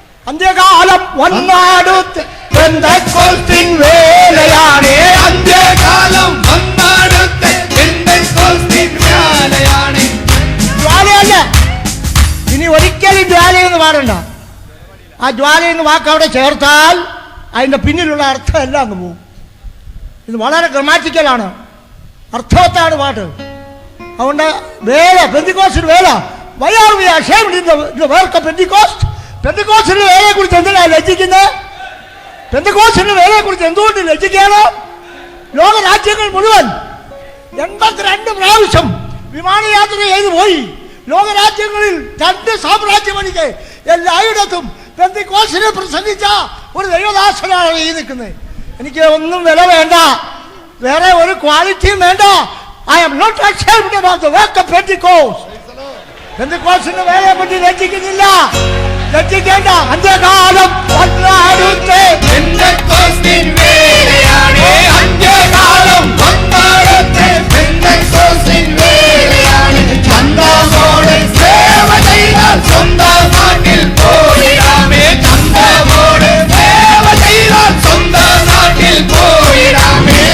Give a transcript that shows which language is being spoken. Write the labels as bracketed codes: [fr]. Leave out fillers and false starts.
[ml] അന്ത്യകാലം വന്നാടുത്ത് പെന്തക്കോസ്തിൻ വേലയാണ്, അന്ത്യകാലം വന്നാടുത്ത് പെന്തക്കോസ്തിൻ വേലയാണ്. ജ്വാലയല്ല, ഇനി ഒരിക്കലും ജ്വാലയെന്ന് പാടണ്ട. ആ ജ്വാലയെന്ന് വാക്ക് അവിടെ ചേർത്താൽ അതിൻ്റെ പിന്നിലുള്ള അർത്ഥം എല്ലാം അങ്ങ് പോകും. ഇത് വളരെ ഗ്രമാറ്റിക്കലാണ്, അർത്ഥവത്താണ് പാട്ട്. അതുകൊണ്ട് വേല, പെന്തക്കോസ്റ്റിന് വേല. [en] Why are we ashamed in the work of Pentecost? [ml] പെന്തക്കോസ്റ്റിന്റെ വേലയെ കുറിച്ച് എന്തിനാണ് ലജ്ജിക്കുന്നത്? പെന്തക്കോസ്റ്റിന്റെ വേലയെ കുറിച്ച് എന്തുകൊണ്ട് ലജ്ജിക്കണം? ലോകരാജ്യങ്ങൾ മുഴുവൻ 82 പ്രാവശ്യം വിമാനയാത്ര ചെയ്തു പോയി. ലോകരാജ്യങ്ങളിൽ 2 സാമ്രാജ്യമണിക്ക് എല്ലായിടത്തും പെന്തക്കോസ്റ്റിനെ പ്രസംഗിച്ച ഒരു ദൈവദാസനാണ് ഈ നിൽക്കുന്നത്. എനിക്ക് ഒന്നും വില വേണ്ട, വേറെ ഒരു ക്വാളിറ്റിയും വേണ്ട. [en] I am not ashamed about the work of Pentecost. [ml] പെന്തക്കോസ്റ്റിന്റെ വേലയെ പറ്റി ലജ്ജിക്കുന്നില്ല, ലജ്ജിക്കേണ്ട. അന്ത്യകാലം വന്നാടുത്ത് പെന്തക്കോസ്റ്റിൻ വേലയാണ്, അന്ത്യകാലം വന്നാടുത്ത് പെന്തക്കോസ്റ്റിൻ വേലയാണ്. ചന്തമോടെ സേവ ചെയ്താൽ സ്വന്തം നാട്ടിൽ പോയിടാമേ, ചന്തമോടെ സേവ ചെയ്താൽ സ്വന്തം നാട്ടിൽ പോയിടാമേ.